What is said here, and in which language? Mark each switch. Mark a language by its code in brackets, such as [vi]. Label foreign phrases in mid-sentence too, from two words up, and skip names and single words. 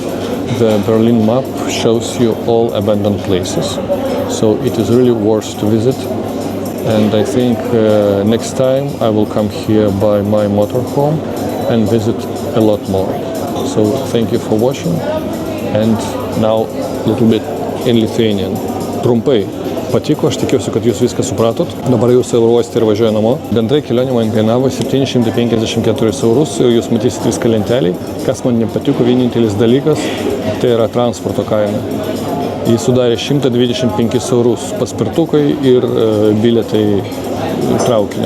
[en] The Berlin map shows you all abandoned places. So it is really worth to visit. And I think next time I will come here by my motorhome and visit a lot more. So thank you for watching, and now a little bit in Lithuanian. [lt] Trumpai. Patiko, aš tikiuosi, kad jūs viską supratot. Dabar jau Sailuosti ir važiuoju namo. Bendrai kelionė man kainavo 754 eurus, jūs matysit viską lentelį. Kas man nepatiko, vienintelis dalykas, tai yra transporto kaina. Jis sudarė 125 eurus paspirtukai ir bilietai traukinio.